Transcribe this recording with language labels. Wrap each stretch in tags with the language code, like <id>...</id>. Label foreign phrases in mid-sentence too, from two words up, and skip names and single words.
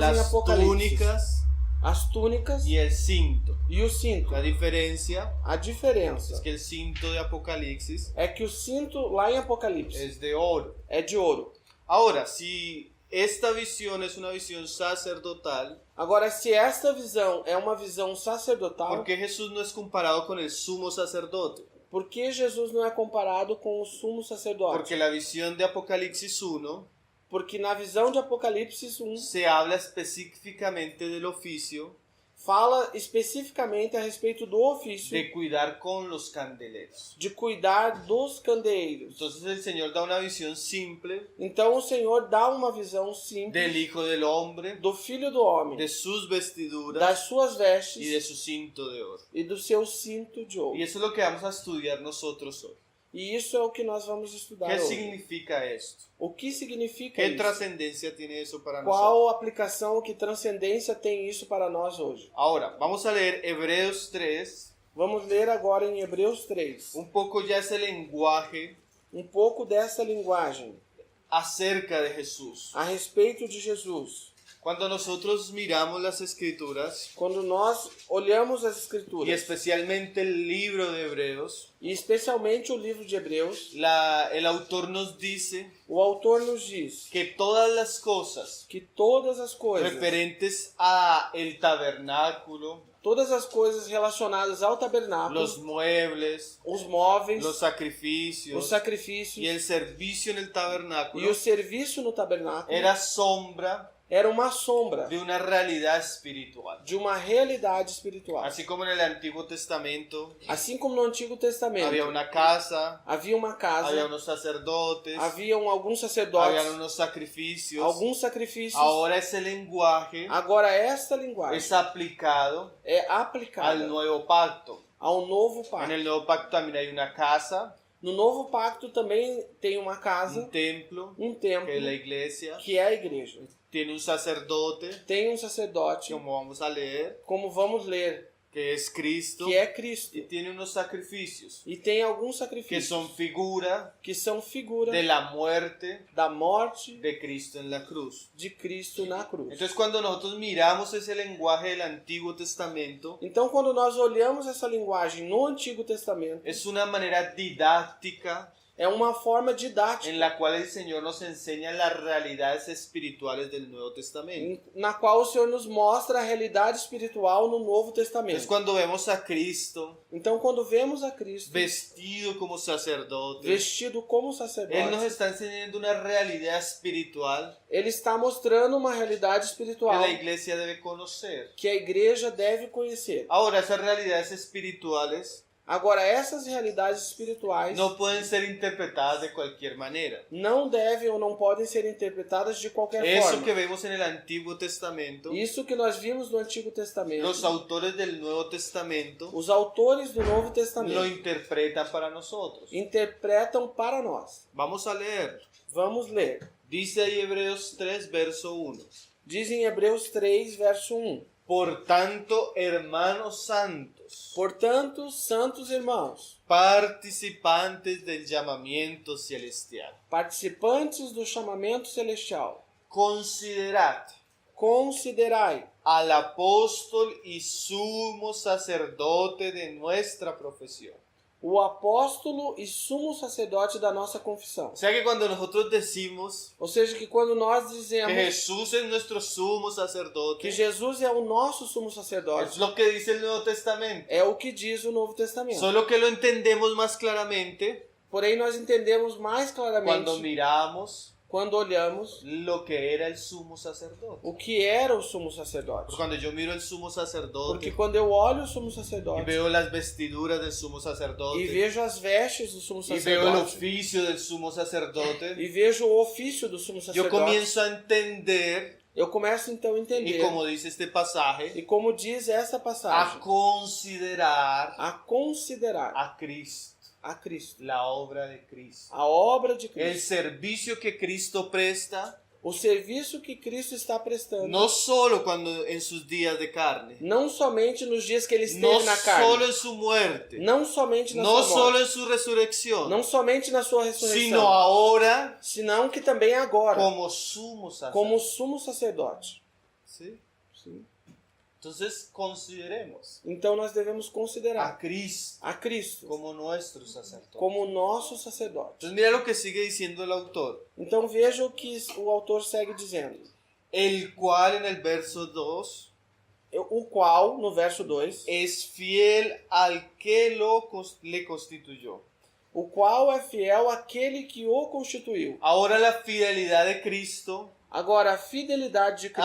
<es>Las</es> <pt>Apocalipse.</pt> <es>túnicas</es> <pt>As túnicas</pt> <es>y el cinto.</es> <pt>e o cinto.</pt> <es>La diferencia</es> <pt>A diferença</pt> <es>es que el cinto de Apocalipsis</es> <pt>é que o cinto lá em Apocalipse</pt> <es>es de oro.</es> <pt>é de ouro.</pt> <es>Ahora, si esta visión es una visión sacerdotal,</es> <pt>Agora, se esta visão é uma visão sacerdotal,</pt> <es>¿por qué Jesús no es comparado con el sumo sacerdote?</es> <pt>por que Jesus não é comparado com o sumo sacerdote?</pt> <es>Porque la visión de Apocalipsis 1</es> <pt>Porque na visão de Apocalipse 1</pt> <es>se habla específicamente del oficio</es> <pt>fala especificamente a respeito do ofício</pt> <es>de cuidar con los candeleros.</es> <pt>de cuidar dos candeeiros.</pt> <es>Entonces el Señor da una visión simple</es> <pt>Então o Senhor dá uma visão simples</pt> <es>del Hijo del Hombre,</es> <pt>do Filho do Homem,</pt> <es>de sus vestiduras</es> <pt>das suas</pt> <es>y</es> <pt>vestes</pt> <es>de su cinto de oro.</es> <pt>e do seu cinto de ouro.</pt> <es>Y eso es lo que vamos a estudiar nosotros hoy.</es> <pt>E isso é o que nós vamos estudar</pt> <es>¿Qué</es> <pt>hoje.</pt> <es>significa esto?</es> <pt>O que significa</pt> <es>¿Qué</es> <pt>isso?</pt> <es>trascendencia tiene eso para nosotros?</es> <pt>Qual aplicação, que transcendência tem isso para nós hoje?</pt> <es>Ahora, vamos a leer Hebreos 3.</es> <pt>Vamos ler agora em Hebreus 3,</pt> <es>Un poco ya ese lenguaje</es> <pt>um pouco dessa linguagem</pt> <es>acerca de Jesús.</es> <pt>a respeito de Jesus.</pt> <es>Cuando nosotros miramos las Escrituras,</es> <pt>Quando nós olhamos as</pt> <es>y</es> <pt>Escrituras,</pt> <es>especialmente el libro de Hebreos,</es> <pt>e especialmente o livro de Hebreus,</pt> <es>el autor nos dice</es> <pt>o autor nos diz</pt> <es>que todas las cosas</es> <pt>que todas as coisas,</pt> <es>referentes a el tabernáculo,</es> <pt>todas as coisas relacionadas ao tabernáculo,</pt> <es>los muebles,</es> <pt>os móveis,</pt> <es>los</es> <pt>os</pt> <es>sacrificios</es> <pt>sacrifícios</pt> <es>y el servicio en el</es> <pt>e</pt> <es>tabernáculo</es> <pt>o serviço no tabernáculo</pt> <es>era sombra</es> <pt>era uma sombra</pt> <es>de una realidad espiritual.</es> <pt>de uma realidade espiritual.</pt> <es>Así como en el Antiguo Testamento</es> <pt>Assim como no Antigo Testamento</pt> <es>había una casa,</es> <pt>havia uma casa,</pt> <es>había unos sacerdotes,</es> <pt>haviam alguns sacerdotes,</pt> <es>había unos sacrificios.</es> <pt>alguns sacrifícios.</pt> <es>Ahora ese lenguaje</es> <pt>Agora esta linguagem</pt> <es>es aplicado</es> <pt>é aplicada</pt> <es>al nuevo pacto.</es> <pt>ao novo</pt> <es>En</es> <pt>pacto.</pt> <es>el nuevo pacto también hay una casa,</es> <pt>No novo pacto também tem uma casa,</pt> <es>un templo,</es> <pt>um templo,</pt> <es>que es la iglesia,</es> <pt>que é a igreja.</pt> <es>tiene un sacerdote,</es> <pt>Tem um sacerdote,</pt> <es>como vamos a leer,</es> <pt>como vamos ler,</pt> <es>que es Cristo,</es> <pt>que é Cristo.</pt> <es>y tiene unos sacrificios</es> <pt>E tem alguns</pt> <es>que</es> <pt>sacrifícios</pt> <es>son figura</es> <pt>que são figura</pt> <es>de la muerte</es> <pt>da morte</pt> <es>de Cristo en la cruz.</es> <pt>de Cristo na cruz.</pt> <es>Entonces cuando nosotros miramos ese lenguaje del Antiguo Testamento,</es> <pt>Então, quando nós olhamos essa linguagem no Antigo Testamento,</pt> <es>es una manera didáctica</es> <pt>é uma forma didática</pt> <es>en la cual el Señor nos enseña las realidades espirituales del Nuevo Testamento.</es> <pt>na qual o Senhor nos mostra a realidade espiritual no Novo</pt> <es>Entonces</es> <pt>Testamento.</pt> <es>cuando vemos a Cristo</es> <pt>Então, quando vemos a Cristo</pt> <es>vestido como sacerdote,</es> <pt>vestido como</pt> <es>Él nos</es> <pt>sacerdote,</pt> <es>está enseñando una realidad espiritual</es> <pt>ele está mostrando uma realidade</pt> <es>que</es> <pt>espiritual</pt> <es>la iglesia debe conocer.</es> <pt>que a igreja deve conhecer.</pt> <es>Ahora, esas realidades espirituales</es> <pt>Agora, essas realidades espirituais</pt> <es>no pueden ser interpretadas de cualquier manera.</es> <pt>não devem ou não podem ser interpretadas de qualquer</pt> <es>Eso</es> <pt>forma.</pt> <es>que vemos en el Antiguo Testamento,</es> <pt>Isso que nós vimos no Antigo Testamento,</pt> <es>los autores del Nuevo Testamento</es> <pt>os autores do Novo</pt> <es>lo</es> <pt>Testamento</pt> <es>interpretan para nosotros.</es> <pt>interpretam para nós.</pt> <es>Vamos a leer.</es> <pt>Vamos ler.</pt> <es>Dice ahí Hebreos 3, verso 1.</es> <pt>Diz em Hebreus 3, verso 1.</pt> <es>Por tanto, hermanos santos,</es> <pt>Portanto, santos irmãos,</pt> <es>participantes del llamamiento celestial,</es> <pt>participantes do chamamento celestial,</pt> <es>considerad</es> <pt>considerai</pt> <es>al apóstol y sumo sacerdote de nuestra profesión.</es> <pt>o apóstolo e sumo sacerdote da nossa confissão.</pt> <es>O sea que cuando nosotros decimos</es> <pt>Ou seja, que quando nós</pt> <es>que</es> <pt>dizemos</pt> <es>Jesús es nuestro sumo</es> <pt>que</pt> <es>sacerdote,</es> <pt>Jesus é o nosso sumo</pt> <es>es</es> <pt>sacerdote,</pt> <es>lo que dice el Nuevo Testamento.</es> <pt>é o que diz o Novo Testamento.</pt> <es>Solo que lo entendemos más claramente</es> <pt>Porém, nós entendemos mais claramente</pt> <es>cuando miramos</es> <pt>quando olhamos</pt> <es>lo que era el sumo sacerdote.</es> <pt>o que era o sumo sacerdote.</pt> <es>Porque cuando yo miro el sumo</es> <pt>Porque</pt> <es>sacerdote</es> <pt>quando eu olho o sumo</pt> <es>y</es> <pt>sacerdote</pt> <es>veo las vestiduras del sumo</es> <pt>e</pt> <es>sacerdote</es> <pt>vejo as vestes do sumo</pt> <es>y veo el</es> <pt>sacerdote</pt> <es>oficio del sumo sacerdote,</es> <pt>e vejo o ofício do sumo</pt> <es>yo</es> <pt>sacerdote,</pt> <es>comienzo a entender,</es> <pt>eu começo então a</pt> <es>y</es> <pt>entender,</pt> <es>como dice este pasaje,</es> <pt>e como diz essa</pt> <es>a</es> <pt>passagem,</pt> <es>considerar</es> <pt>a considerar</pt> <es>a Cristo,</es> <pt>a Cristo,</pt> <es>la obra de Cristo,</es> <pt>a obra de</pt> <es>el</es> <pt>Cristo,</pt> <es>servicio que Cristo presta,</es> <pt>o serviço que Cristo está prestando,</pt> <es>no solo cuando en sus días de carne,</es> <pt>não somente nos dias que ele esteve</pt> <es>no</es> <pt>na</pt> <es>solo</es> <pt>carne,</pt> <es>en su muerte,</es> <pt>não somente na</pt> <es>no</es> <pt>sua</pt> <es>solo</es> <pt>morte,</pt> <es>en su resurrección,</es> <pt>não somente na sua</pt> <es>sino</es> <pt>ressurreição,</pt> <es>ahora</es> <pt>senão que também agora,</pt> <es>como sumo sacerdote.</es> <pt>como sumo sacerdote.</pt> <es>¿Sí?</es> <pt>Sim.</pt> <es>Entonces consideremos</es> <pt>Então nós devemos</pt> <es>a</es> <pt>considerar</pt> <es>Cristo</es> <pt>a Cristo</pt> <es>como nuestro sacerdote.</es> <pt>como nosso sacerdote.</pt> <es>Entonces mira lo que sigue diciendo el autor,</es> <pt>Então veja o que o autor segue dizendo.</pt> <es>el cual en el verso 2</es> <pt>O qual, no verso 2,</pt> <es>es fiel al que le constituyó.</es> <pt>o qual é fiel àquele que o constituiu.</pt> <es>Ahora la fidelidad de Cristo</es> <pt>Agora, a fidelidade de</pt>